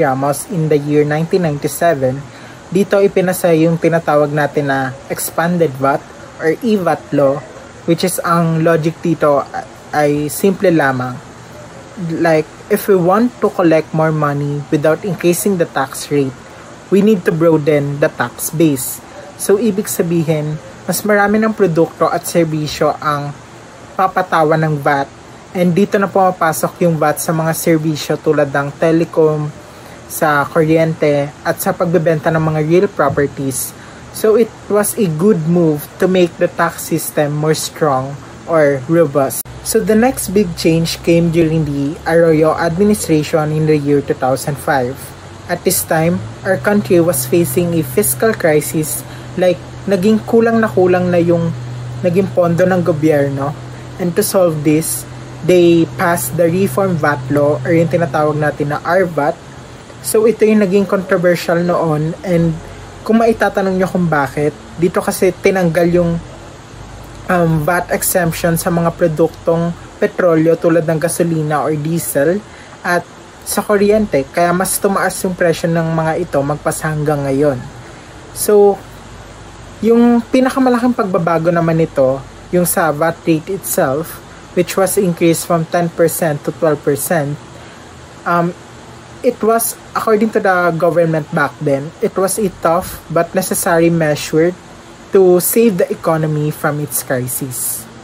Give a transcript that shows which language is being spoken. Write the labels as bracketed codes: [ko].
[en] Ramos in the year 1997. [tl] Dito ipinasa yung tinatawag natin na expanded VAT or e-VAT law, which is ang logic dito ay simple lamang. Like, [en] if we want to collect more money without increasing the tax rate, we need to broaden the tax base. [tl] So, ibig sabihin, mas marami ng produkto at serbisyo ang papatawan ng VAT. And dito na pumapasok yung VAT sa mga serbisyo tulad ng telecom, sa kuryente, at sa pagbebenta ng mga real properties. [en] So, it was a good move to make the tax system more strong or robust. So the next big change came during the Arroyo administration in the year 2005. At this time, our country was facing a fiscal crisis, like [tl] naging kulang na yung naging pondo ng gobyerno. [en] And to solve this, they passed the Reform VAT Law or [tl] yung tinatawag natin na RVAT. So ito yung naging controversial noon, and kung maitatanong nyo kung bakit, dito kasi tinanggal yung VAT exemption sa mga produktong petrolyo tulad ng gasolina or diesel at sa kuryente, kaya mas tumaas yung presyo ng mga ito magpas hanggang ngayon. [en] So, [tl] yung pinakamalaking pagbabago naman nito, yung sa [en] VAT rate itself, which was increased from 10% to 12%, it was, according to the government back then, it was a tough but necessary measure to save the economy from its crisis.